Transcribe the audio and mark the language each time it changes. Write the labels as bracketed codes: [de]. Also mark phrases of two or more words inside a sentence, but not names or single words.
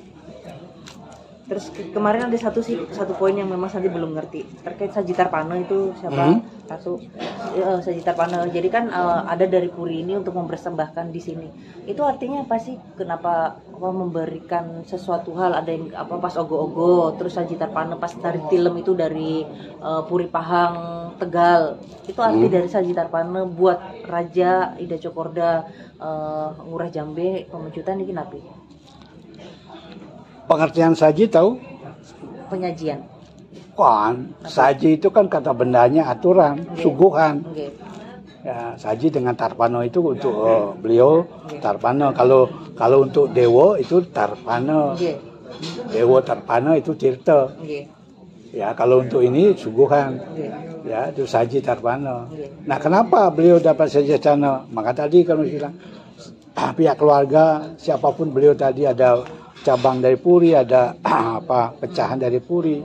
[id] Terus kemarin ada satu poin yang memang Santi belum ngerti terkait Sajitar Pane itu siapa? Sajitar Pane. Jadi kan ada dari Puri ini untuk mempersembahkan di sini. Itu artinya apa sih? Kenapa memberikan sesuatu hal, ada yang pas ogo-ogo, terus Sajitar Pane pas tari tilem itu dari Puri Pahang Tegal. Itu arti dari Sajitar Pane buat Raja Ida Cokorda Ngurah Jambe Pemecutan ini kenapa? Pengertian saji tahu? Penyajian. Kan, saji itu kan kata bendanya aturan, suguhan. Ya, saji dengan tarpano itu untuk beliau tarpano. Kalau untuk dewo itu tarpano. Dewo tarpano itu tirta. Ya, kalau untuk ini suguhan. Ya, itu saji tarpano. Nah, kenapa beliau dapat saji tarpano? Maka tadi kalau bilang pihak keluarga siapapun beliau tadi ada cabang dari Puri, ada pecahan dari Puri.